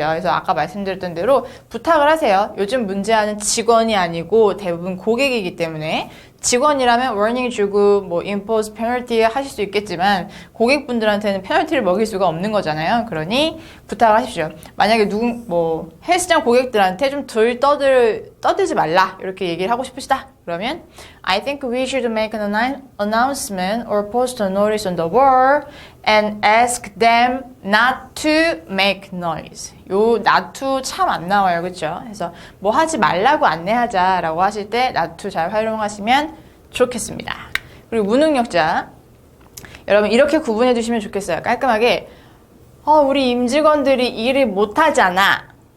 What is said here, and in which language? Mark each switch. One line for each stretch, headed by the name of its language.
Korean: 그래서 아까 말씀드렸던 대로 부탁을 하세요. 요즘 문제아는 직원이 아니고 대부분 고객이기 때문에 직원이라면 워닝 주고 뭐 impose penalty 하실 수 있겠지만 고객분들한테는 페널티를 먹일 수가 없는 거잖아요. 그러니 부탁을 하십시오. 만약에 헬스장 고객들한테 좀 덜 떠들지 말라 이렇게 얘기를 하고 싶으시다.
English: 그러면 I think we should make an announcement or post a notice on the wall and ask them not to make noise.
Korean: 요 not to 참 안 나와요. 그렇죠? 그래서 뭐 하지 말라고 안내하자라고 하실 때 not to 잘 활용하시면 좋겠습니다. 그리고 무능력자. 여러분 이렇게 구분해 두시면 좋겠어요. 깔끔하게 우리 임직원들이 일을 못하잖아.